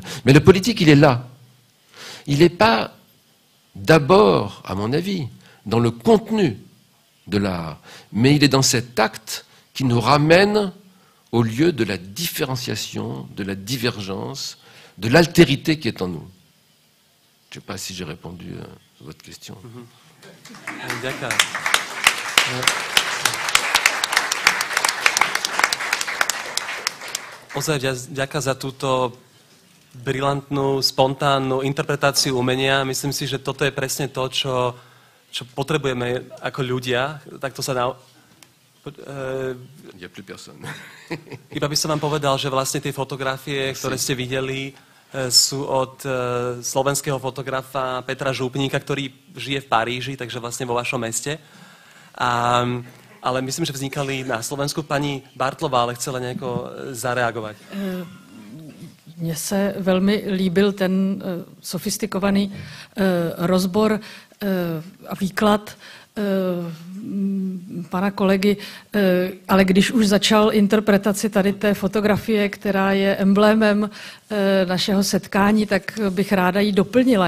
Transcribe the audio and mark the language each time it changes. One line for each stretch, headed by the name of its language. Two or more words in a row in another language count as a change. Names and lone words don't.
French: Mais le politique, il est là. Il n'est pas d'abord, à mon avis, dans le contenu de l'art, mais il est dans cet acte qui nous ramène au lieu de la différenciation, de la divergence, de l'altérité qui est en nous. Je ne sais pas si j'ai répondu à votre question.
Slovak: Ďakujem. Ozaj ďakujem za túto brilantnú, spontánnu interpretáciu umenia. Myslím si, že toto je presne to, čo potrebujeme ako ľudia. Takto sa Iba by som vám povedal, že vlastne tie fotografie, ktoré ste videli, sú od slovenského fotografa Petra Župníka, ktorý žije v Paríži, takže vlastne vo vašom meste. Ale myslím, že vznikali na Slovensku. Pani Bartlová ale chcela nejako zareagovat.
Czech: Mně se velmi líbil ten sofistikovaný rozbor a výklad pana kolegy, ale když už začal interpretaci tady té fotografie, která je emblémem našeho setkání, tak bych ráda ji doplnila.